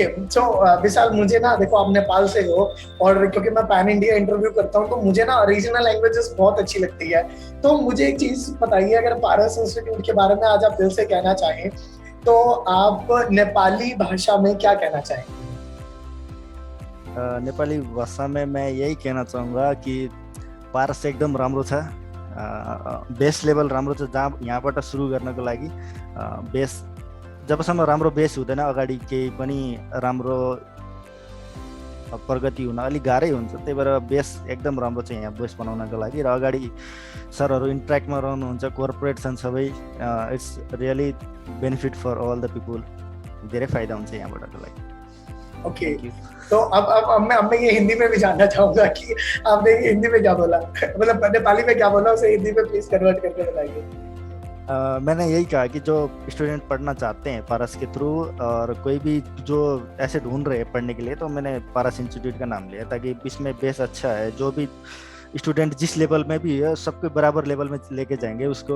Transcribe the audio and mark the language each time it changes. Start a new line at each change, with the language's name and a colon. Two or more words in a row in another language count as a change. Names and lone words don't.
Hindi: सो विशाल, मुझे ना देखो आप नेपाल से हो, और क्योंकि मैं पैन इंडिया इंटरव्यू करता हूँ, तो मुझे ना
English: regional languages
Hindi: बहुत अच्छी लगती है। तो मुझे एक चीज बताइए, अगर पारस इंस्टीट्यूट के बारे में आज आप दिल से कहना चाहें, तो आप नेपाली भाषा में क्या कहना चाहेंगे? नेपाली भाषा में मैं यही कहना चाहूँगा कि
Nepali: पारस एकदम राम्रो छ,
English: base level
Nepali: राम्रो छ, जहाँ यहाँबाट सुरु गर्नको लागि बेस जबसम्म राम्रो बेस हुँदैन अगाडि केही पनि राम्रो प्रगति हुन अलिक गाह्रै हुन्छ, त्यही भएर बेस एकदम राम्रो छ यहाँ बेस बनाउनको लागि। र अगाडि सरहरू इन्ट्र्याक्टमा रहनुहुन्छ, कोअपरेसन सबै,
English: it's really benefit for all the people,
Nepali: धेरै फाइदा हुन्छ यहाँबाटको लागि।
Hindi: ओके, तो अब मैं ये हिंदी में भी जानना चाहूंगा कि आपने हिंदी में क्या बोला, मतलब नेपाली में क्या बोला, उसे हिंदी में प्लीज कन्वर्ट करके बताइए। मैंने यही कहा कि जो स्टूडेंट पढ़ना चाहते हैं पारस के थ्रू, और कोई भी जो ऐसे ढूंढ रहे हैं पढ़ने के लिए, तो मैंने पारस इंस्टीट्यूट का नाम लिया ताकि इसमें बेस अच्छा है, जो भी स्टूडेंट जिस लेवल में भी है सबके बराबर लेवल में लेके जाएंगे उसको।